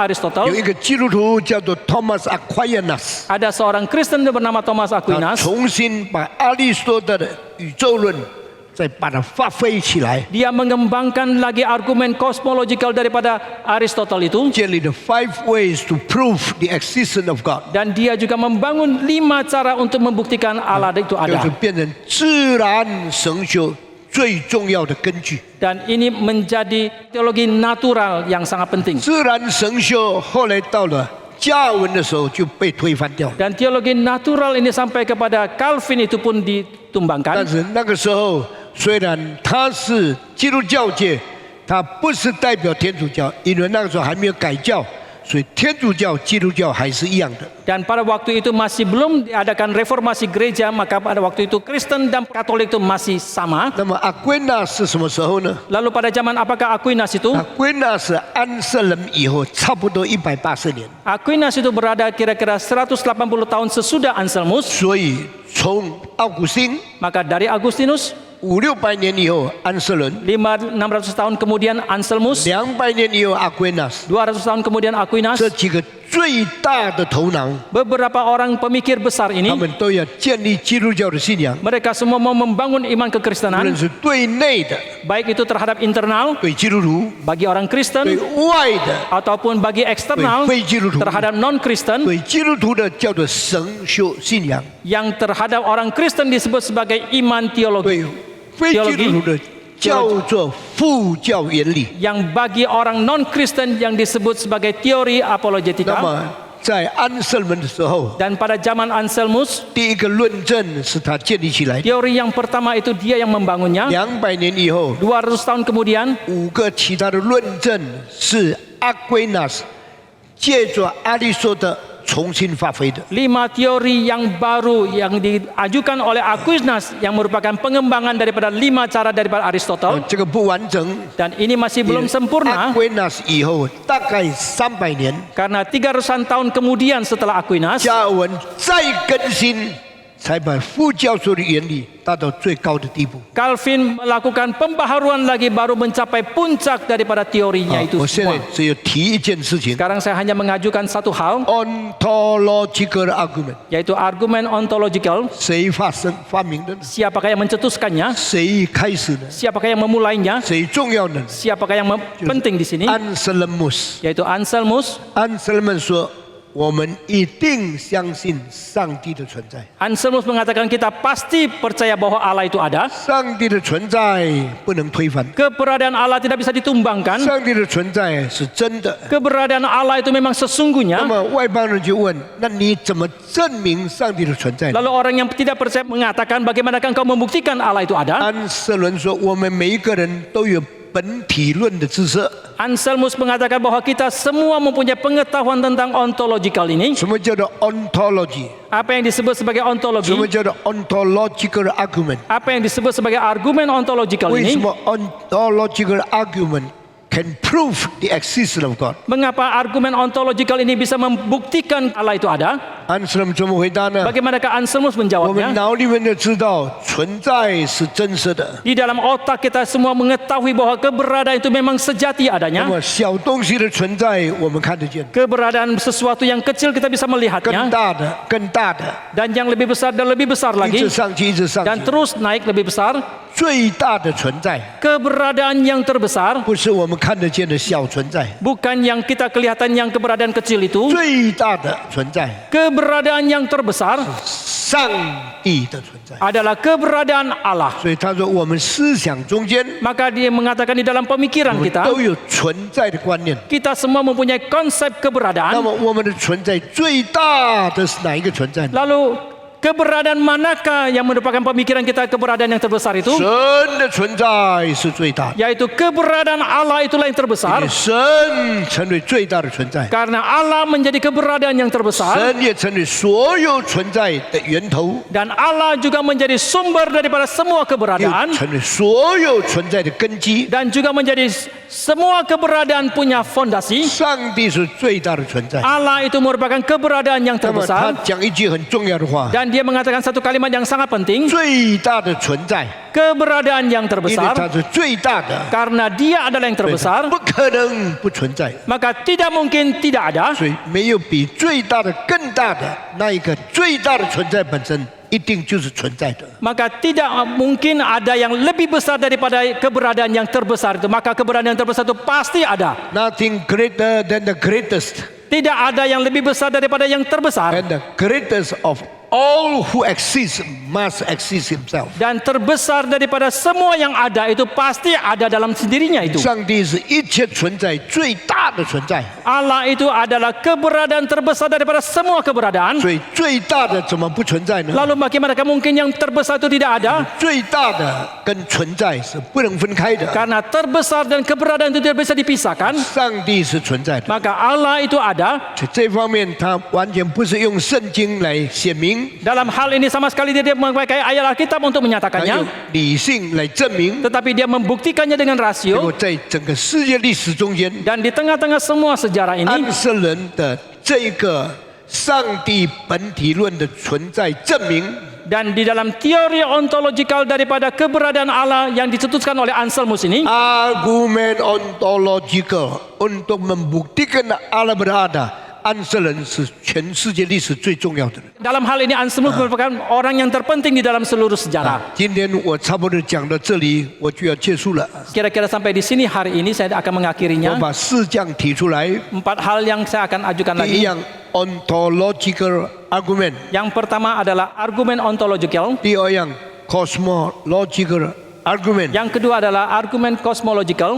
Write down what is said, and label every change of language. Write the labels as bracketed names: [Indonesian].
[Chinese] 有 Aristotle, 一个基督徒叫做 Thomas Aquinas， [Indonesian] ada seorang Kristen yang bernama Thomas [Chinese] 他 [Indonesian] Aquinas. [Chinese] 重新把亚里士多德的宇宙论再把它发挥起来， [Indonesian] Dia mengembangkan lagi argumen cosmological daripada Aristotle itu, [Chinese] 建立了 [English] 5 ways to prove the existence of God， [Indonesian] dan dia juga membangun 5 cara untuk membuktikan Allah itu ada. [Chinese] 是变成自然神学最重要的根据。 [Indonesian] Dan ini menjadi teologi natural yang sangat penting. [Chinese] 自然神学后来到了加尔文的时候就被推翻掉了， [Indonesian] Dan teologi natural ini sampai kepada Calvin itu pun [Chinese] 但 [Indonesian] ditumbangkan. [Chinese] 是那个时候虽然他是基督教界，他不是代表天主教，因为那个时候还没有改教，所以天主教、基督教还是一样的。 [Indonesian] Dan pada waktu itu masih belum diadakan reformasi gereja, maka pada waktu itu Kristen dan Katolik itu masih sama. [Chinese] 那么阿圭那是什么时候呢？ [Indonesian] Lalu pada zaman apakah Aquinas itu? [Chinese] 阿圭那是安瑟人以后，差不多180年， [Indonesian] Aquinas itu berada kira-kira 180 tahun sesudah Anselmus. [Chinese] 所以从奥古斯丁 [Indonesian] Maka dari Agustinus [Chinese] 500-600年以后，安瑟人 [Indonesian] 600 tahun kemudian Anselmus, [Chinese] 200年以后阿圭那斯， [Indonesian] 200 tahun kemudian Aquinas. [Chinese] 这几个最大的头脑， [Indonesian] Beberapa orang pemikir besar ini, [Chinese] 们都要建立基督教的信仰， [Indonesian] mereka semua mau membangun iman [Chinese] 无论 [Indonesian] kekristenan, [Chinese] 是对内的， [Indonesian] baik itu terhadap internal [Chinese] 对基督徒， [Indonesian] bagi orang [Chinese] 对 [Indonesian] Kristen [Chinese] 外的， [Indonesian] ataupun bagi [Chinese] 对 [Indonesian] eksternal [Chinese] 非基督徒， [Indonesian] terhadap non-Kristen. [Chinese] 对基督徒的叫做神学信仰， [Indonesian] Yang terhadap orang Kristen disebut sebagai iman teologi, [Chinese] 对非基督徒的叫做副教原理。 [Indonesian] yang bagi orang non-Kristen yang disebut sebagai teori [Chinese] 那 [Indonesian] apologetika. [Chinese] 么在安瑟门的时候， [Indonesian] Dan pada zaman Anselmus, [Chinese] 第一个论证是他建立起来的。 [Indonesian] teori yang pertama itu dia yang membangunnya. [Chinese] 200年以后， [Indonesian] 200 tahun kemudian [Chinese] 5个其他的论证是阿圭那斯借着亚里士多德重新发挥的。 [Indonesian] 5 teori yang baru yang diajukan oleh Aquinas yang merupakan pengembangan daripada 5 cara daripada Aristotle. [Chinese] 这个不完整。 [Indonesian] Dan ini masih belum [Chinese] 阿 [Indonesian] sempurna [Chinese] 圭那斯以后大概300年， [Indonesian] karena 300 tahun kemudian setelah Aquinas, [Chinese] 加尔文再更新，才把副教授的原理达到最高的地步。 [Indonesian] Calvin melakukan pembaharuan lagi baru mencapai puncak daripada teorinya itu [Chinese] 我现在 [Indonesian] semua. [Chinese] 只有提一件事情 [Indonesian] Sekarang saya hanya mengajukan satu hal, [English] ：ontological argument， [Indonesian] yaitu argumen ontological. [Chinese] 谁发明的呢？ [Indonesian] Siapakah yang mencetuskannya? [Chinese] 谁开始的？ [Indonesian] Siapakah yang memulainya? [Chinese] 谁重要的呢？ [Indonesian] Siapakah yang penting di sini? [Chinese] 安瑟勒姆斯。 [Indonesian] Yaitu Anselmus. [Chinese] 安瑟勒姆说：“我们一定相信上帝的存在。 [Indonesian] Anselmus mengatakan kita pasti percaya bahwa Allah itu ada. [Chinese] 上帝的存在不能推翻， [Indonesian] Keberadaan Allah tidak bisa ditumbangkan. [Chinese] 上帝的存在是真的。 [Indonesian] Keberadaan Allah itu memang [Chinese] 那 [Indonesian] sesungguhnya. [Chinese] 么外邦人就问：那你怎么证明上帝的存在呢？ [Indonesian] Lalu orang yang tidak percaya mengatakan bagaimanakah engkau membuktikan Allah itu ada? [Chinese] 安瑟伦说：我们每一个人都有本体论的知识。 [Indonesian] Anselmus mengatakan bahwa kita semua mempunyai pengetahuan tentang ontological ini. [Chinese] 什么叫做 ontology？ [Indonesian] Apa yang disebut sebagai [Chinese] 什么 [Indonesian] ontologi? [Chinese] 叫做 [English] ontological argument？ [Indonesian] Apa yang disebut sebagai argumen ontological [Chinese] 为什 [English] 么 ontological argument can prove the existence of God？ [Indonesian] Mengapa argumen ontologikal ini bisa membuktikan Allah itu ada? [Chinese] 安斯伦怎么回答呢？ [Indonesian] Bagaimanakah Anselmus [Chinese] 我们 [Indonesian] menjawabnya? [Chinese] 脑里面就知道存在是真实的。 [Indonesian] Di dalam otak kita semua mengetahui bahwa keberadaan itu memang sejati [Chinese] 那 [Indonesian] adanya. [Chinese] 么小东西的存在我们看得见， [Indonesian] Keberadaan sesuatu yang kecil kita bisa [Chinese] 更 [Indonesian] melihatnya. [Chinese] 大的、更大的， [Indonesian] Dan yang lebih besar dan lebih besar [Chinese] 一直上去，一直上 [Indonesian] Dan [Chinese] 去。 [Indonesian] terus naik lebih besar. [Chinese] 最大的存在 [Indonesian] Keberadaan yang terbesar [Chinese] 不是我们看得见的小存在， [Indonesian] bukan yang kita kelihatan yang keberadaan kecil itu. [Chinese] 最大的存在 [Indonesian] Keberadaan yang terbesar [Chinese] 上帝的存在。 [Indonesian] adalah keberadaan Allah. [Chinese] 所以他说，我们思想中间 [Indonesian] Maka dia mengatakan di dalam pemikiran [Chinese] 我们 [Indonesian] kita, [Chinese] 都有存在的观念。 [Indonesian] kita semua mempunyai konsep [Chinese] 那 [Indonesian] keberadaan. [Chinese] 么我们的存在最大的是哪一个存在呢？ [Indonesian] Lalu keberadaan manakah yang merupakan pemikiran kita keberadaan yang terbesar itu? [Chinese] 神的存在是最大的， [Indonesian] Yaitu keberadaan Allah itulah yang [Chinese] 因 [Indonesian] terbesar. [Chinese] 为神成为最大的存在， [Indonesian] Karena Allah menjadi keberadaan yang terbesar. [Chinese] 神也成为所有存在的源头， [Indonesian] Dan Allah juga menjadi sumber daripada semua [Chinese] 又 [Indonesian] keberadaan. [Chinese] 成为所有存在的根基。 [Indonesian] Dan juga menjadi semua keberadaan punya fondasi. [Chinese] 上帝是最大的存在。 [Indonesian] Allah itu merupakan keberadaan yang [Chinese] 那么他 [Indonesian] terbesar. [Chinese] 讲一句很重要的话： [Indonesian] Dan dia mengatakan satu kalimat yang sangat penting. [Chinese] 最大的存在， [Indonesian] Keberadaan yang [Chinese] 因为 [Indonesian] terbesar. [Chinese] 它是最大的， [Indonesian] Karena dia adalah yang [Chinese] 所以它 [Indonesian] terbesar. [Chinese] 不可能不存在。 [Indonesian] Maka tidak mungkin tidak ada. [Chinese] 所以没有比最大的更大的那一个最大的存在本身，一定就是存在的。 [Indonesian] Maka tidak mungkin ada yang lebih besar daripada keberadaan yang terbesar itu. Maka keberadaan yang terbesar itu pasti ada. [English] Nothing greater than the greatest, [Indonesian] Tidak ada yang lebih besar daripada yang terbesar. [English] and the greatest of all who exist must exist himself. [Indonesian] Dan terbesar daripada semua yang ada itu pasti ada dalam sendirinya itu. [Chinese] 上帝是一切存在最大的存在， [Indonesian] Allah itu adalah keberadaan terbesar daripada semua keberadaan. [Chinese] 所以最大的怎么不存在呢？ [Indonesian] Lalu bagaimanakah mungkin yang terbesar itu tidak ada? [Chinese] 最大的跟存在是不能分开的。 [Indonesian] Karena terbesar dan keberadaan itu tidak bisa dipisahkan. [Chinese] 上帝是存在的， [Indonesian] Maka Allah itu ada. [Chinese] 在这方面他完全不是用圣经来显明， [Indonesian] Dalam hal ini sama sekali dia memakai ayat Alkitab untuk [Chinese] 他用 [Indonesian] menyatakannya. [Chinese] 理性来证明。 [Indonesian] Tetapi dia membuktikannya dengan [Chinese] 结果 [Indonesian] rasio. [Chinese] 在整个世界历史中间， [Indonesian] Dan di tengah-tengah semua sejarah ini, [Chinese] 安瑟人的这个上帝本体论的存在证明， [Indonesian] dan di dalam teori ontologikal daripada keberadaan Allah yang dicetuskan oleh Anselmus ini, argumen ontological untuk membuktikan Allah berada， [Chinese] 安瑟人是全世界历史最重要的人。 [Indonesian] dalam hal ini Anselmus merupakan orang yang terpenting di dalam seluruh sejarah. [Chinese] 今天我差不多讲到这里，我就要结束了。 [Indonesian] Kira-kira sampai di sini hari ini saya akan [Chinese] 我 [Indonesian] mengakhirinya. [Chinese] 把四项提出来， [Indonesian] 4 hal yang saya akan ajukan [Chinese] 第一 [English] 样 ontological argument， [Indonesian] Yang pertama adalah argumen ontologikal. [Chinese] 第二样 cosmological argument， [Indonesian] Yang kedua adalah argumen kosmologikal.